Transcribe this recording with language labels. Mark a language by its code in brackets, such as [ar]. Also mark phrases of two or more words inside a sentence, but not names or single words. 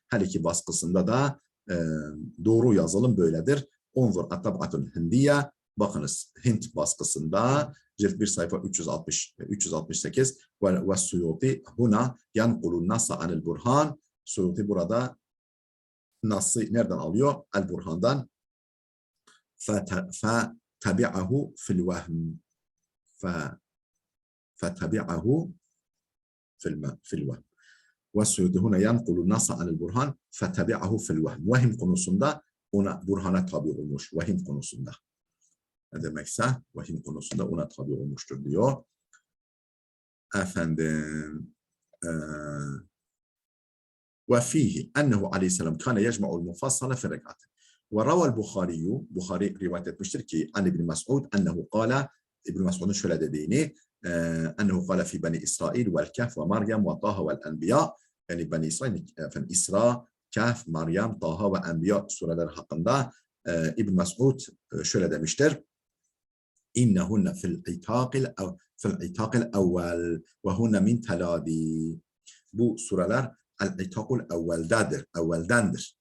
[tr] Her iki baskısında da doğru yazılım böyledir. [ar] انظر الطبعة الهندية. [tr] Bakınız Hint baskısında cilt 1 sayfa 368 ve [ar] السيوطي هنا ينقل النص عن البرهان. [tr] Suyuti burada Nas'ı nereden alıyor? El-Burhan'dan. [ar] فَتَبِعَهُ فِي الْوَهْمِ فَتَبِعَهُ في الوهم. وَالسُّيُوطِ هُنَا يَنْقُلُ النَّصَ عَنِ الْبُرْهَانِ فَتَبِعَهُ فِي الْوَهْمِ. [tr] Vahim konusunda ona Burhan'a tabi olmuş. Vahim konusunda. Ne demekse vahim konusunda ona tabi olmuştur diyor. [ar] Efendim وفيه أنه عليه السلام كان يجمع المفصل في الركعات. وروى البخاري رواية [tr] etmiştir ki [ar] عن ابن مسعود أنه قال, [tr] İbn Mes'ud'un şöyle dediğini, [ar] ennehu قال في بني إسرائيل والكهف ومريم وطه والأنبياء, [tr] yani Beni İsrail, İsra, Kehf, Meryem, Taha ve Enbiya sureleri hakkında İbn Mes'ud şöyle demiştir. [ar] إنهن من العتاق الأول وهن من تلادي. [tr] Bu sureler el-itakul evveldendir.